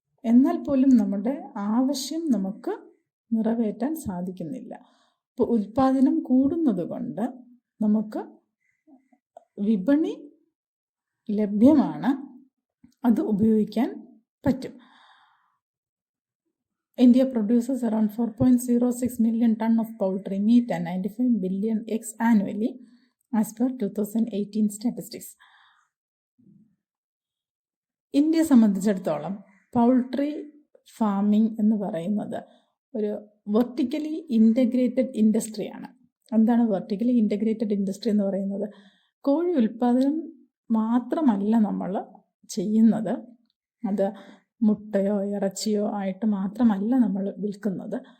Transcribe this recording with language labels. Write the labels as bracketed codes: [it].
[ml] എന്നാൽ പോലും നമ്മുടെ ആവശ്യം നമുക്ക് നിറവേറ്റാൻ സാധിക്കുന്നില്ല. ഇപ്പോൾ ഉൽപ്പാദനം കൂടുന്നത് കൊണ്ട് നമുക്ക് വിപണി ലഭ്യമാണ്, അത് ഉപയോഗിക്കാൻ പറ്റും. [en] India produces around 4.06 million ton of poultry meat and 95 billion eggs annually as per 2018 statistics. [ml] ഇന്ത്യയെ സംബന്ധിച്ചിടത്തോളം പൗൾട്രി ഫാമിംഗ് എന്ന് പറയുന്നത് ഒരു വെർട്ടിക്കലി ഇൻ്റഗ്രേറ്റഡ് ഇൻഡസ്ട്രിയാണ്. എന്താണ് വെർട്ടിക്കലി ഇൻ്റഗ്രേറ്റഡ് ഇൻഡസ്ട്രി എന്ന് പറയുന്നത്? കോഴി ഉൽപ്പാദനം മാത്രമല്ല നമ്മൾ ചെയ്യുന്നത്, അത് മുട്ടയോ ഇറച്ചിയോ ആയിട്ട് മാത്രമല്ല നമ്മൾ വിൽക്കുന്നത്.